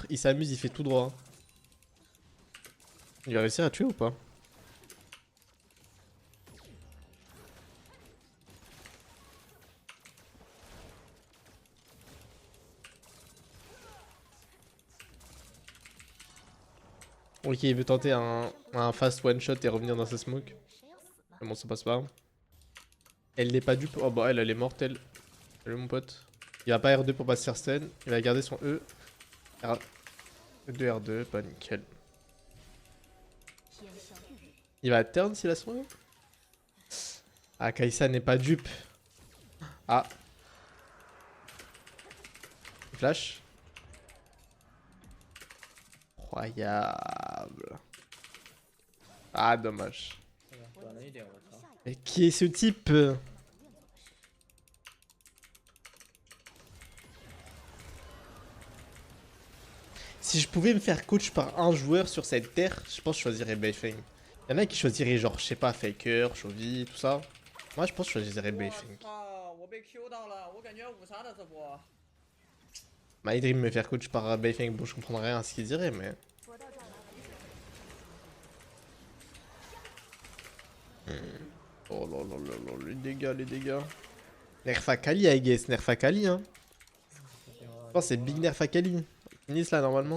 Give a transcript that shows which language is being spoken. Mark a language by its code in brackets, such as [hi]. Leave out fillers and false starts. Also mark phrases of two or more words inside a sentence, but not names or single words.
[fr] Il s'amuse, il fait tout droit. Il va réussir à tuer ou pas? Ok, il veut tenter un [en] fast one shot [fr] et revenir dans sa smoke. Mais bon, ça passe pas. Elle n'est pas dupe. Oh bah elle est morte elle. Salut mon pote. Il va pas R2 pour passer sur stun. Il va garder son E. E2 R2, pas nickel. Il va turn s'il a son E. Ah, Kai'Sa n'est pas dupe. Ah. Flash. Incroyable. Ah, dommage. [zh] 短了一点，我操！ [fr] Mais qui est ce type? Si je pouvais me faire coach par un joueur sur cette terre, je pense que je choisirais Beifeng. Il y en a qui choisiraient genre, je sais pas, Faker, Chovy, tout ça. Moi, je pense que je choisirais Beifeng. [zh] 操！我被 Q 到了，我感觉要五杀的这波。 [en] My dream [fr] me faire coach par Beifeng, bon, je comprendrais rien à ce qu'il dirait, mais. Oh là là là là, les dégâts, les dégâts. [en] Nerf Akali, I guess, [fr] Nerf Akali, hein. Je pense que c'est [en] Big Nerf [fr] Akali. Ils finissent là, normalement.